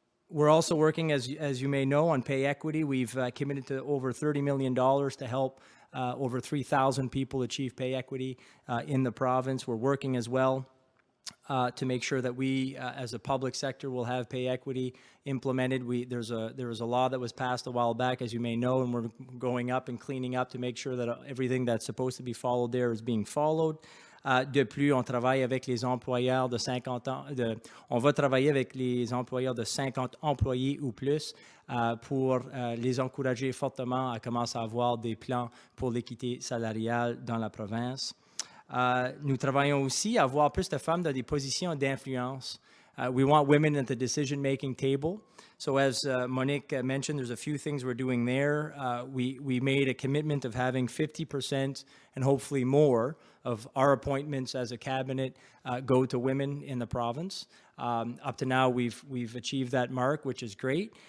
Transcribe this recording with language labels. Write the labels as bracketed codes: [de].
[en] We're also working, as you may know, on pay equity. We've committed to over $30 million to help over 3,000 people achieve pay equity in the province. We're working as well to make sure that we, as a public sector, will have pay equity implemented. There was a law that was passed a while back, as you may know, and we're going up and cleaning up to make sure that everything that's supposed to be followed there is being followed. [fr] De plus, on travaille avec les employeurs de 50 ans. On va travailler avec les employeurs de 50 employés ou plus pour les encourager fortement à commencer à avoir des plans pour l'équité salariale dans la province. Nous travaillons aussi à avoir plus de femmes dans des positions d'influence. [en] We want women at the decision-making table. So as Monique mentioned, there's a few things we're doing there. We made a commitment of having 50% and hopefully more of our appointments as a cabinet go to women in the province. Up to now, we've achieved that mark, which is great.